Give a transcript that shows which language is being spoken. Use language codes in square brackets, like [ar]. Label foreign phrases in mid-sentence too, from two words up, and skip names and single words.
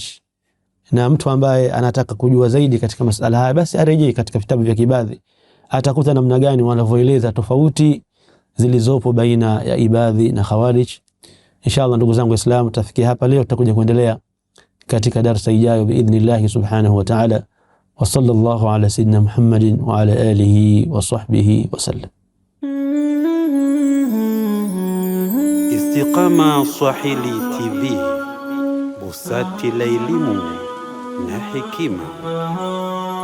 [sw] Na mtu ambaye anataka kujua zaidi katika masala haya, basi arejee katika vitabu vya kibadhi, atakuta namna gani wanavyoeleza tofauti zilizopo baina ya ibadhi na khawarij. Inshallah ndugu zangu Waislamu, tutafikia hapa leo, tutakuja kuendelea katika darasa ijayo [ar] بإذن الله سبحانه وتعالى. وصلى الله على سيدنا محمد وعلى آله وصحبه وسلم. [sw] Istiqama Swahili TV, busati la elimu na hekima.